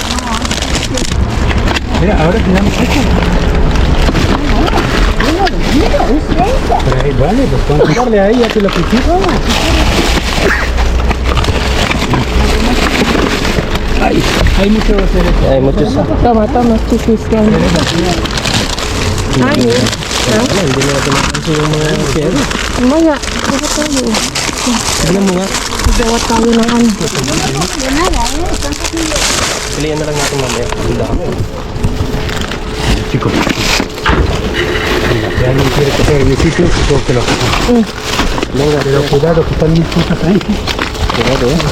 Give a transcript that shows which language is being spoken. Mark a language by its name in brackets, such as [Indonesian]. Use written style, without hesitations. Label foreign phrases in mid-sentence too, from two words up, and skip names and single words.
[Spanish] Mira, ahora tenemos esto. digo, es ella. Pero ahí vale, pues cuando darle a ella que lo pusiste. Hay mucho cereza. Hay muchos. Toma, chiquis. Ay, [Filipino] Hindi na natin mapansin yung mga kero. maya. Gawa tayo. Tignan mo nga. Gawa tayo ng ano. Pilihan na lang natin mamaya. Ang dami. [Spanish] Chicos. Si alguien quiere coger mi sitio, supongo que lo coge. Venga, Pero cuidado que están mis cosas ahí. cuidado,